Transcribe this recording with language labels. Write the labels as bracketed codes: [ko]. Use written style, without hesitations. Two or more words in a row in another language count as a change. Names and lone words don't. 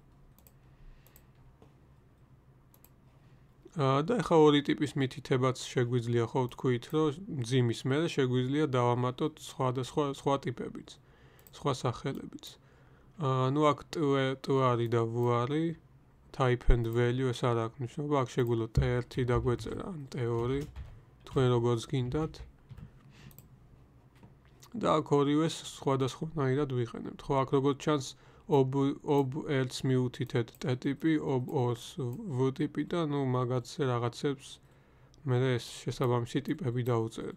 [ka] და ახლა ორი ტიპის მითითებაც შეგვიძლია ხო ვთქვით, რომ ძიმის მერე შეგვიძლია დავამატოთ სხვა ტიპებიც, სხვა სახელებიც. ნუ აქ t არის და v არის, [en] type and value [ka] ეს არ აქვს მნიშვნელობა, აქ შეგვიძლია t1 დაგვეწერა ან t2, თქვენ როგორც გინდათ. და აქ ორივეს სხვადასხვანაირად ვიყენებთ. ხო, აქ როგორც ჩანს ob1-ს მიუთითეთ t ტიპი, ob2-ს v ტიპი და ნუ მაგათზე რაღაცებს მე ეს შესაბამისი ტიპები დავუწერეთ.